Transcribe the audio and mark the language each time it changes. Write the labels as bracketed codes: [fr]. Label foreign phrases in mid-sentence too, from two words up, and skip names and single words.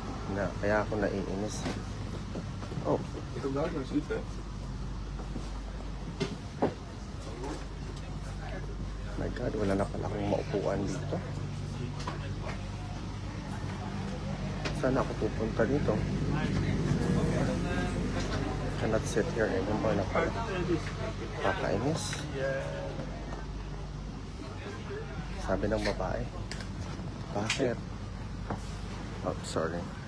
[tl] Kaya ako naiinis. Oh. Ito daw yung suite. [en] My God, [tl] wala na pala akong maupuan dito. Saan ako pupunta dito? [en] Cannot sit here anymore [tl] na pala. Kakainis. Sabi ng babae. Bakit? [en] Oh, sorry.